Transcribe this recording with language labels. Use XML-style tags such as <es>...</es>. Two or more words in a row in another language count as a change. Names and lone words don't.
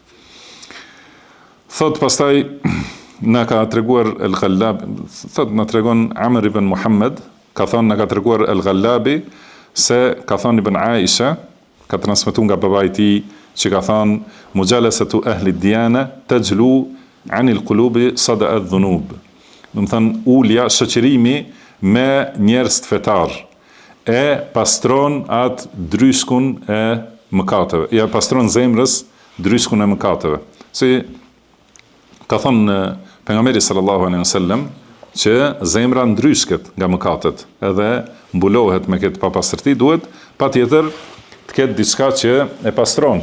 <sq>Thot pastaj na ka treguar al-Ghallabi, thot na tregon Amr ibn Muhammad, ka thënë na ka treguar al-Ghallabi se ka thënë ibn Aisha, ka transmetuar nga babai i tij që ka thënë:</sq> <ar>"مجالسة أهل الديانة تجلو عن القلوب صدأ الذنوب."</ar> <sq>Do të thënë ulja, shoqërimi me njerëz të fetar e pastron atë dryshkun e mëkateve. Ja pastron zemrës dryshkun e mëkateve. Si ka thënë pejgamberi</sq> <ar>صلى الله عليه وسلم</ar> <sq>që zemra ndryshket nga mëkatet, edhe mbulohet me këtë papastërti, duhet patjetër të ketë diçka që e pastron.</sq>